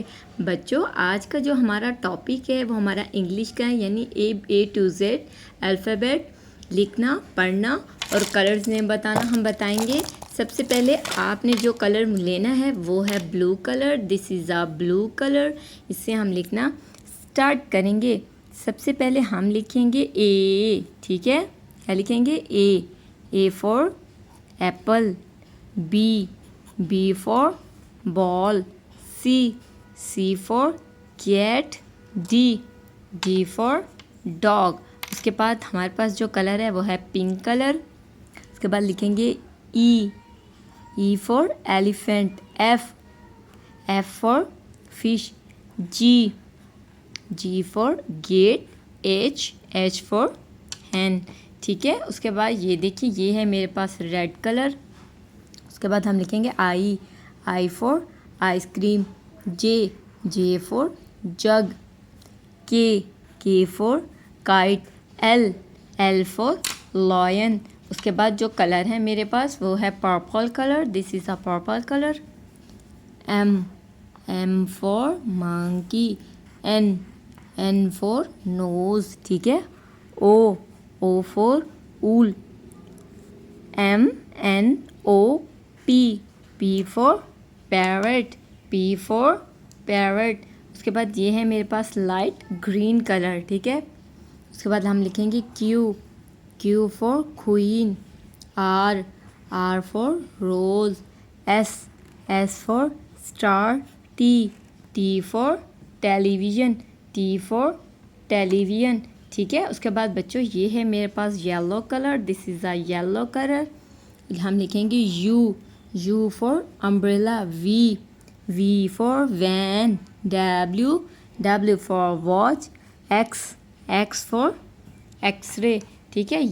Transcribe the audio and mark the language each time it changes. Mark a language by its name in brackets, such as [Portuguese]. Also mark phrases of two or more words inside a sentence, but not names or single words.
[Hindi] बच्चों आज का जो हमारा टॉपिक है वो हमारा इंग्लिश का है, यानी [English] A to Z [Hindi] अल्फ़ाबेट लिखना, पढ़ना और [English] colors name [Hindi] बताना हम बताएंगे। सबसे पहले आपने जो कलर लेना है वो है [English] blue color. this is a blue color. [Hindi] इससे हम लिखना स्टार्ट करेंगे। सबसे पहले हम लिखेंगे ए, ठीक है? क्या लिखेंगे? [English] A for apple, B for ball, C for cat, D for dog. [Hindi] उसके बाद हमारे पास जो कलर है वो है [English] pink color. [Hindi] उसके बाद लिखेंगे [English] E for elephant, F for fish, G for gate, H for hen। [Hindi] ठीक है। उसके बाद ये देखिए ये है मेरे पास [English] red color. [Hindi] उसके बाद हम लिखेंगे [English] I for ice cream, J for jug, K for kite, L for lion. [Hindi] उसके बाद जो कलर है मेरे पास वो है [English] purple color. this is a purple color. M for monkey, N for nose, [Hindi] ठीक है। [English] O for wool, MNOP, P for parrot, [Hindi] उसके बाद ये है मेरे पास [English] light green color, [Hindi] ठीक है। [English] उसके बाद हम लिखेंगे Q for queen, R for rose, S for star, T for television, [Hindi] ठीक है। उसके बाद बच्चों ये है मेरे पास [English] yellow color. this is a yellow color. हम लिखेंगे U for umbrella, V for van, W for watch, X for X-ray, [Hindi] ठीक है।